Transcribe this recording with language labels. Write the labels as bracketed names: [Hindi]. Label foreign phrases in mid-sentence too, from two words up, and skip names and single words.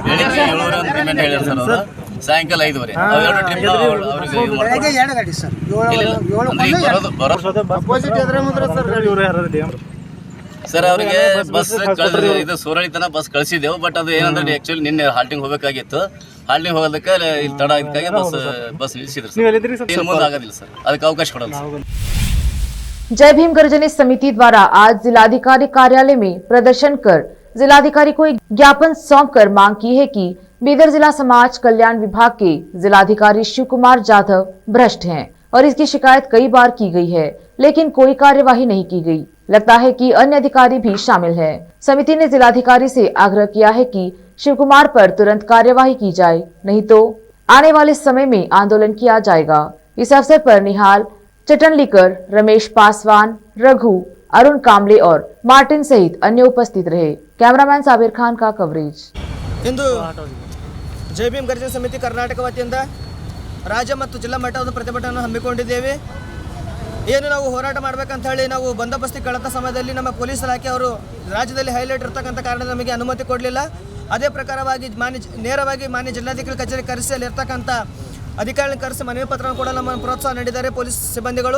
[Kannada] ಸಾಯಂಕಾಲ 5:15 ಸರ್ ಅವರಿಗೆ ಬಸ್ ಇದು ಸೋರಳಿ ತನಕ ಬಸ್ ಕಳಿಸಿದೆವು, ಬಟ್ ಅದು ಏನಂದ್ರೆ ಆಕ್ಚುಲಿ ನಿನ್ನೆ ಹಾಲ್ಟಿಂಗ್ ಹೋಗಬೇಕಾಗಿತ್ತು। ಹಾಲ್ಟಿಂಗ್ ಹೋಗೋದಕ್ಕೆ ಇಲ್ಲಿ ತಡ ಇದಕ್ಕಾಗಿ ಬಸ್ ನಿಲ್ಲಿಸಿದ್ರು ಸರ್। ಇನ್ನು ಮುಂದೆ ಆಗೋದಿಲ್ಲ ಸರ್, ಅದಕ್ಕೆ ಅವಕಾಶ ಕೊಡಲ್ಲ ಸರ್। [Hindi] जय भीम गर्जनी समिति द्वारा आज जिलाधिकारी कार्यालय में प्रदर्शन कर जिलाधिकारी को एक ज्ञापन सौंपकर मांग की है कि बीदर जिला समाज कल्याण विभाग के जिलाधिकारी शिव कुमार जाधव भ्रष्ट हैं और इसकी शिकायत कई बार की गई है, लेकिन कोई कार्यवाही नहीं की गई। लगता है कि अन्य अधिकारी भी शामिल है। समिति ने जिलाधिकारी से आग्रह किया है कि शिव कुमार पर तुरंत कार्यवाही की जाए, नहीं तो आने वाले समय में आंदोलन किया जाएगा। इस अवसर पर निहाल चटनलीकर, रमेश पासवान, रघु, अरुण कामले और मार्टिन सहित अन्य उपस्थित रहे। कैमरामैन साबिर खान का कवरेज। [Kannada] ಇಂದು ಜೈ ಭೀಮ್ ಗರ್ಜನ ಸಮಿತಿ ಕರ್ನಾಟಕ ವತಿಯಿಂದ ರಾಜ್ಯ ಮತ್ತು ಜಿಲ್ಲಾ ಮಟ್ಟದ ಪ್ರತಿಭಟನೆಯನ್ನು ಹಮ್ಮಿಕೊಂಡಿದ್ದೇವೆ. ಏನು ನಾವು ಹೋರಾಟ ಮಾಡಬೇಕಂತ ಹೇಳಿ ನಾವು ಬಂದೋಬಸ್ತಿ ಕಳೆದ ಸಮಯದಲ್ಲಿ ನಮ್ಮ ಪೊಲೀಸ್ ಇಲಾಖೆ ಅವರು ರಾಜ್ಯದಲ್ಲಿ ಹೈಲೈಟ್ ಇರತಕ್ಕಂಥ ಕಾರಣ ನಮಗೆ ಅನುಮತಿ ಕೊಡಲಿಲ್ಲ. ಅದೇ ಪ್ರಕಾರವಾಗಿ ನೇರವಾಗಿ ಮಾನ್ಯ ಜಿಲ್ಲಾಧಿಕಾರಿ ಕಚೇರಿ ಕರೆಸಿ ಅಲ್ಲಿರ್ತಕ್ಕಂಥ ಅಧಿಕಾರಿಗಳನ್ನ ಕರೆಸಿ ಮನವಿ ಪತ್ರವನ್ನು ಕೂಡ ನಮ್ಮ ಪ್ರೋತ್ಸಾಹ ನೀಡಿದ್ದಾರೆ ಪೊಲೀಸ್ ಸಿಬ್ಬಂದಿಗಳು.